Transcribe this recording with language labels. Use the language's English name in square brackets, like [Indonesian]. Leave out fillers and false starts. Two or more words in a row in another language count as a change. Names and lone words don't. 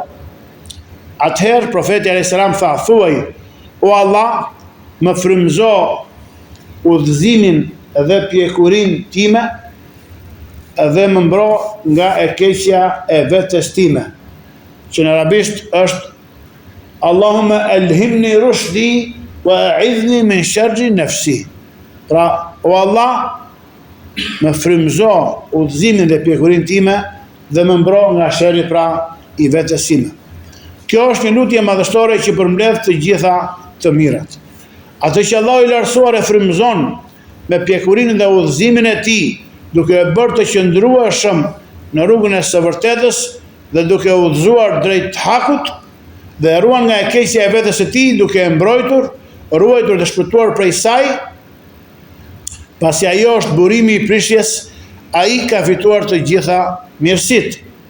[Albanian] Atëherë profeti [Arabic] عليه السلام [Albanian] tha: thuaj, o Allah, më frymëzo udhëzimin dhe pjekurinë time dhe më mbro nga e keqja e vetes time, që në arabisht është: [Arabic] اللهم ألهمني رشدي وأعذني من شر نفسي. [Albanian] Pra, o Allah, më frymëzo udhëzimin dhe pjekurinë time dhe më mbro nga sherri, pra, i vetes time. Kjo është një lutje madhështore që përmbledh të gjitha të mirat. Atë që Allahu i lartësuar e frymëzon me pjekurinë dhe udhëzimin e tij, duke e bërë të qëndrueshëm në rrugën e së vërtetës dhe duke udhëzuar drejt hakut, dhe e ruan nga e keqja e vetes së tij, duke e mbrojtur, ruajtur dhe shpëtuar prej saj, pasi ajo është burimi i prishjes, ai ka fituar të gjitha mirësitë.